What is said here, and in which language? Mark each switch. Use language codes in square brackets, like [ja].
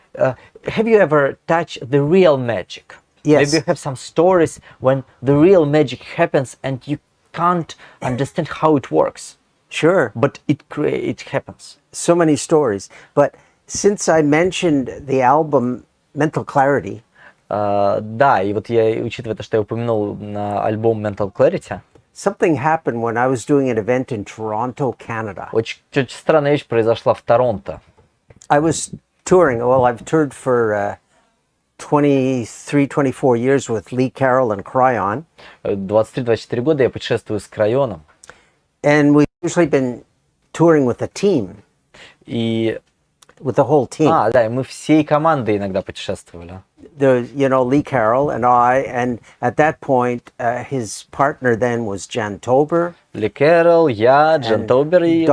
[en] Have you ever touched the real magic? Yes. Maybe you have some stories when the real magic happens and you can't understand how it works, Sure. but it happens. So many stories. But since I mentioned the album Mental Clarity, [ru] Да, и вот я, учитывая то, что я упомянул альбом Mental Clarity, [en] something happened when I was doing an event in Toronto, Canada. [ru] очень странная вещь произошла в Торонто. [en] I was touring. Well, I've toured for 23, 24 years with Lee Carroll and Cryon. [ru] 23-24 года я путешествую с Крайоном. [en] And we've usually been touring with a team, [ru] И, [en] with the whole team. [ru] да, и мы всей командой иногда путешествовали. [en] Lee Carroll and I, and at that point, his partner then was Jan Tober. [ru] Ли Кэрролл, я, Джен Тобер и